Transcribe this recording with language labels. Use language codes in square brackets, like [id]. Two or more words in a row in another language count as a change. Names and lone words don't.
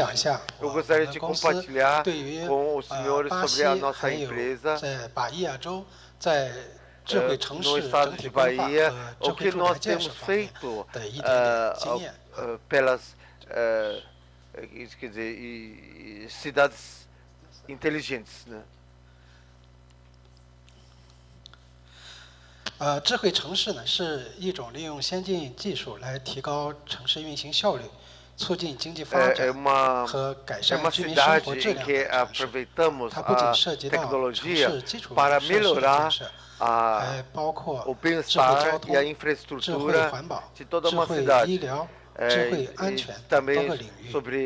[pt] Eu gostaria de compartilhar com os senhores sobre a nossa empresa no estado de Bahia, o que nós temos feito pelas quer dizer, cidades inteligentes, né? [zh] 智慧城市呢是一种利用先进技术来提高城市运行效率，促进经济发展和改善居民生活质量的城市。它不仅涉及到城市基础设施的建设，还包括智慧交通、智慧环保、智慧医疗、智慧安全等多个领域。